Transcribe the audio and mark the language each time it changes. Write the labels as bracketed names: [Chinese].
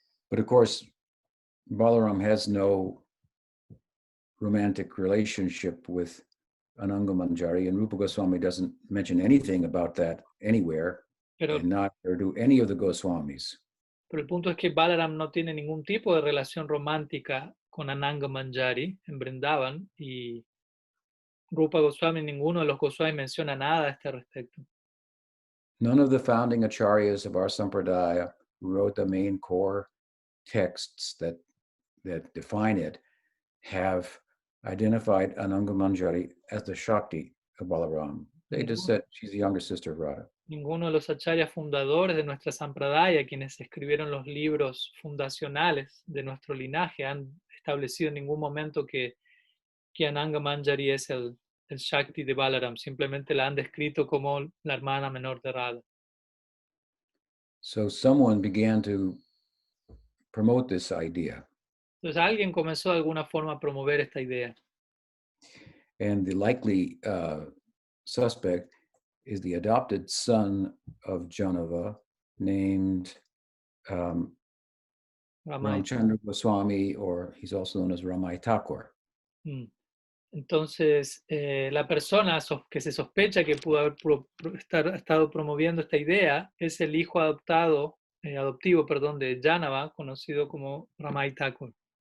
[English] But of course, Balaram has no romantic relationship with Ananga Manjari, and Rupa Goswami doesn't mention anything about that anywhere, and not or do any of the Goswamis. [Spanish] Pero el punto es que Balaram no tiene ningún tipo de relación romántica con Ananga Manjari en Vrindavan, y Rupa Goswami, ninguno de los Goswami menciona nada a este respecto. [English] None of the founding acharyas of our sampradaya, who wrote the main core texts that define it, have identified Ananga Manjari as the Shakti of Balaram. They just said she's the younger sister of Radha. [Spanish] Ninguno de los acharyas fundadores de nuestra sampradaya, quienes escribieron los libros fundacionales de nuestro linaje, han establecido en ningún momento que Ananga Manjari es el Shakti de Balaram. Simplemente la han descrito como la hermana menor de Radha. [English] So someone began to promote this idea. [Spanish] Entonces alguien comenzó de alguna forma a promover esta idea. [English] And the likely suspect is the adopted son of Janava, named Ramchandra Goswami, or he's also known as Ramai Thakur. [Spanish] Entonces, la persona que se sospecha que pudo haber estado promoviendo esta idea es el hijo adoptivo de Janava, conocido como Ramai Thakur.